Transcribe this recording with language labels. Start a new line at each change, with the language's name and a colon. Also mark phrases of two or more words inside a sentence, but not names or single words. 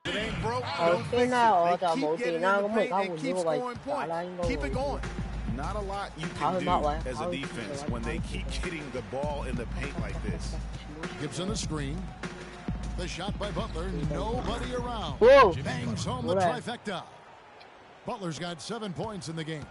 Cantonese: 頭先咧我就冇電啦，咁我而家換咗個位置打啦，應該會。
English: Not a lot you can do as a defense when they keep getting the ball in the paint like this. Gibson the screen. The shot by Butler. Nobody around. Whoa. Bangs home the trifecta. Butler's got 7 points in the game.